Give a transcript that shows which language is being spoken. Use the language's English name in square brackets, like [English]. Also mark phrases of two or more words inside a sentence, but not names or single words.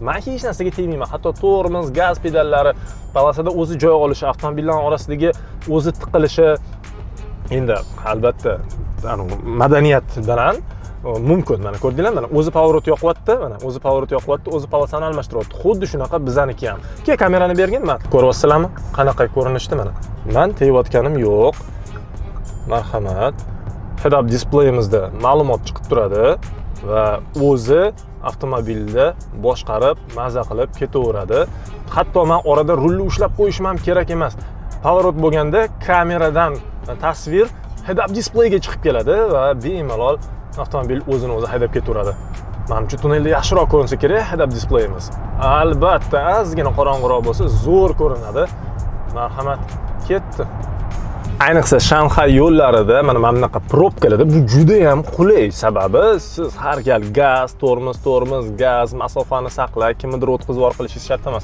[Uzbek] Men hech narsaga tegmayman. Hatto tormoz, gaz pedallari polosada o'zi joy olishi, avtomobillar orasidagi o'zi tiqilishi endi albatta madaniyat bilan mumkin. Mana ko'rdinglar, mana o'zi pavorot yoqyapti, mana o'zi pavorot yoqyapti, o'zi polosani almashtiryapti. Xuddi shunaqa bizaniki ham. Kamerani bergin, mana ko'ryapsizlarmi? Qanaqa ko'rinishda mana. Men tegayotganim yo'q. Marhamat. [English] Head-up displeyimizda [Uzbek] ma'lumot chiqib turadi va o'zi avtomobilda boshqarib, maza qilib ketaveradi. Hatto men orada rulni ushlab qo'yishim ham kerak emas. Pavorot bo'lganda kameradan tasvir [English] head-up displeyga [Uzbek] chiqib keladi va bemalol avtomobil o'zini o'zi haydab ketaveradi. Menimcha tunnelda yaxshiroq ko'rinsa kerak [English] head-up displeyimiz. [Uzbek] Albatta, ozgina qorong'iroq bo'lsa zo'r ko'rinadi. Marhamat, ketdi. Ayniqsa Shanxay yo'llarida mana bunaqa probkalarda bu juda ham qulay. Sababi siz har gal gaz, tormoz, gaz, masofani saqlab, kimnidir o'tkazib orqilishingiz shart emas.